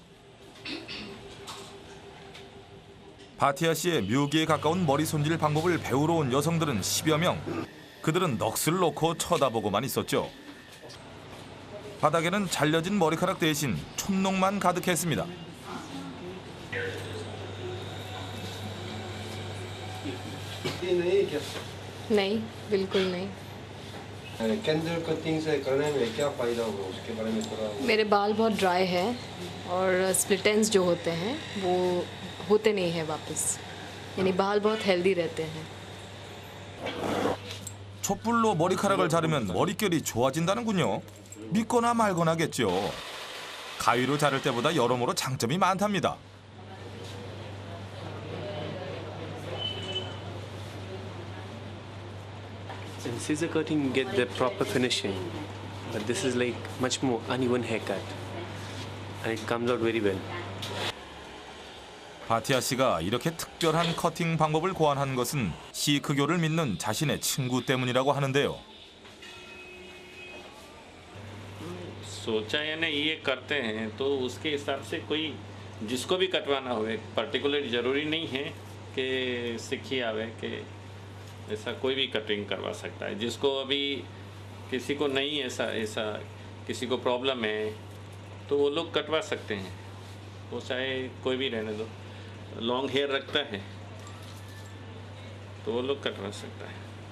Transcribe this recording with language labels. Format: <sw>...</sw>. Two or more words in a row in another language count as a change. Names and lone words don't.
<ko>바티아 씨의 묘기에 가까운 머리 손질 방법을 배우러 온 여성들은 10여 명. 그들은 넋을 놓고 쳐다보고만 있었죠. 바닥에는 잘려진 머리카락 대신 촛농만 가득했습니다.</ko> <hi>नहीं बिल्कुल नहीं</hi> <en>candle cutting</en> <hi>से करने में क्या फायदा होगा उसके बारे में थोड़ा मेरे बाल बहुत ड्राई है और</hi> <en>split ends</en> <hi>जो होते हैं वो होते नहीं हैं वापस यानी बाल बहुत हेल्दी रहते हैं</hi> <ko>촛불로 머리카락을 자르면 머릿결이 좋아진다는군요. 믿거나 말거나겠죠. 가위로 자를 때보다 여러모로 장점이 많답니다.</ko> <en>In scissor cutting, you get the proper finishing, but this is like much more uneven haircut, and it comes out very well.</en> <ko>바티아 씨가 이렇게 특별한 커팅 방법을 고안한 것은 시크교를 믿는 자신의 친구 때문이라고 하는데요.</ko> <hi>सोचा है ना ये करते हैं तो उसके हिसाब से कोई जिसको भी कटवाना हो पर्टिकुलर जरूरी नहीं है कि सीखी आवे कि ऐसा कोई भी कटिंग करवा सकता है जिसको अभी किसी को नहीं ऐसा किसी को प्रॉब्लम है तो वो लोग कटवा सकते हैं वो चाहे कोई भी रहने दो</hi> <en>long hair</en> <hi>रखता है तो वो लोग कटवा सकता है</hi>